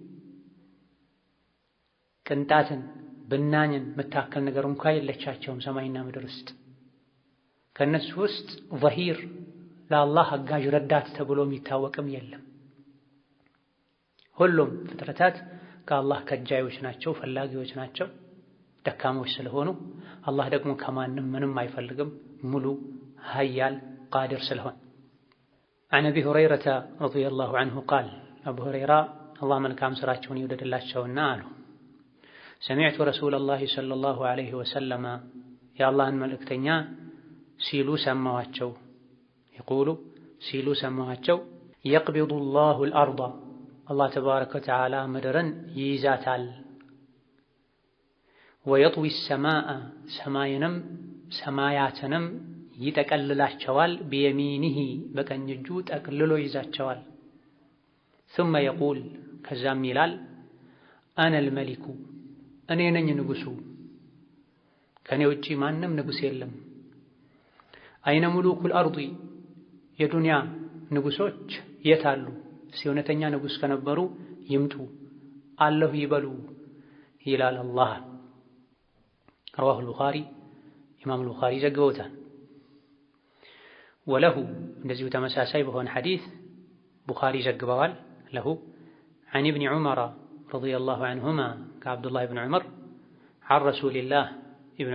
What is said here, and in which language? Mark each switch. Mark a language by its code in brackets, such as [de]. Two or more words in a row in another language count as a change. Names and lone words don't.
[am] ቅንጣትን ብናኝን መታከል ነገር እንኳ የለቻቸውም ሰማይና ምድር ውስጥ። ከነሱ ውስጥ ዘሂር ለአላህ አጋዥ ረዳት ተብሎ የሚታወቅም የለም። ሁሉም ፍጥረታት ከአላህ ከጃዮች ናቸው፣ ፈላጊዎች ናቸው፣ ደካሞች ስለሆኑ አላህ ደግሞ ከማንም ምንም አይፈልግም፣ ሙሉ ሀያል ቃድር ስለሆነ። [ar] عن أبي هريرة رضي الله عنه قال أبو هريرة الله [am] መልካም ስራቸውን ይወደድላቸውና አሉ [ar] سمعت رسول الله صلى الله عليه وسلم يا الله [am] መልእክተኛ ሲሉ ሰማዋቸው يقول ሲሉ ሰማዋቸው [ar] يقبض الله الأرض الله تبارك وتعالى [am] ምድርን ይይዛታል [ar] ويطوي السماء [am] ሰማይንም ሰማያትንም ይጠቀልላቸዋል ቢየሚኒሂ በቀኝ እጁ ጠቅልሎ ይዛቸዋል [ar] ثم يقول [am] ከዛም ይላል [ar] أنا الملك [am] እኔ ነኝ ንጉሱ፣ ከኔ ውጪ ማንም ንጉስ የለም። [ar] أين ملوك الأرض [am] የዱንያ ንጉሶች የት አሉ? እውነተኛ ንጉስ ከነበሩ ይምጡ አለሁ ይበሉ ይላል አላህ። [ar] رواه البخاري [am] ኢማም ቡኻሪ ዘግበውታል። ወለሁ እንደዚሁ ተመሳሳይ በሆነ ሐዲስ ቡኻሪ ዘግበዋል። ለሁ [ar] عن ابن عمر رضي الله عنهما [am] ከአብዱላህ ብን ዑመር [ar] عن رسول الله [am] ኢብን